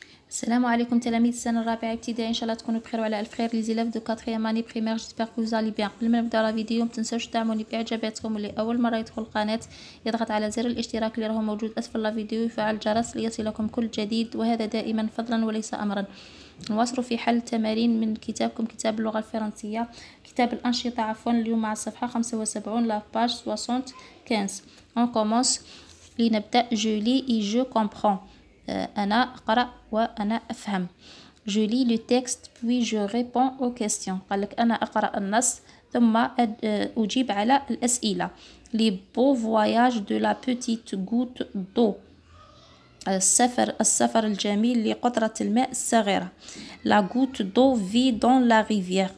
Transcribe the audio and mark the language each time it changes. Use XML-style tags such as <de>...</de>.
<ar>السلام عليكم تلاميذ السنة الرابعة ابتدائي، ان شاء الله تكونوا بخير وعلى الف خير.</ar> <fr>لي زيلاف دو 4e année primaire، j'espère que vous allez bien.</fr> <ar>قبل ما نبداو لا فيديو متنساوش تدعموني باعجاباتكم، واللي اول مرة يدخل القناة يضغط على زر الاشتراك اللي راهو موجود اسفل لا فيديو ويفعل الجرس ليصلكم كل جديد، وهذا دائما فضلا وليس امرا. نواصل في حل التمارين من كتابكم كتاب اللغة الفرنسية، كتاب الأنشطة عفوا. اليوم مع الصفحة 75 لا باج 75.</ar> <fr>on commence.</fr> <ar>لنبدأ.</ar> <fr>je lis et je comprends.</fr> <ar>أنا أقرأ وأنا أفهم.</ar> <fr>je lis le texte puis je réponds aux questions.</fr> <ar>قال لك أنا أقرأ النص ثم أجيب على الأسئلة.</ar> <fr>les beaux voyages de la petite goutte d'eau.</fr> <ar>السفر الجميل لقطرة الماء الصغيرة.</ar> <fr>la goutte d'eau vit dans la rivière.</fr>